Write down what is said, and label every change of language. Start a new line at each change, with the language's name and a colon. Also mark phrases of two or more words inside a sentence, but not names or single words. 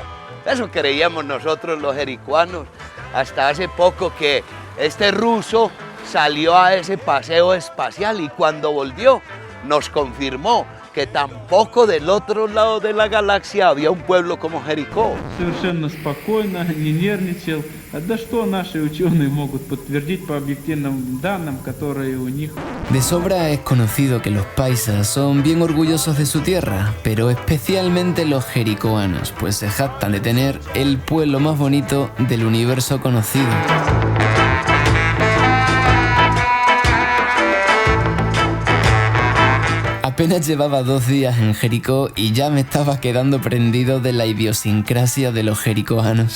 Spanish: Eso creíamos nosotros los jericuanos, hasta hace poco que este ruso salió a ese paseo espacial y cuando volvió nos confirmó que tampoco del otro lado de la galaxia había un pueblo como Jericó.
Russian: Совершенно спокойно, не нервничал. Да что наши ученые могут подтвердить по объективным данным, которые у них.
Spanish: De sobra es conocido que los paisas son bien orgullosos de su tierra, pero especialmente los jericoanos, pues se jactan de tener el pueblo más bonito del universo conocido. Apenas llevaba 2 días en Jericó y ya me estaba quedando prendido de la idiosincrasia de los jericoanos.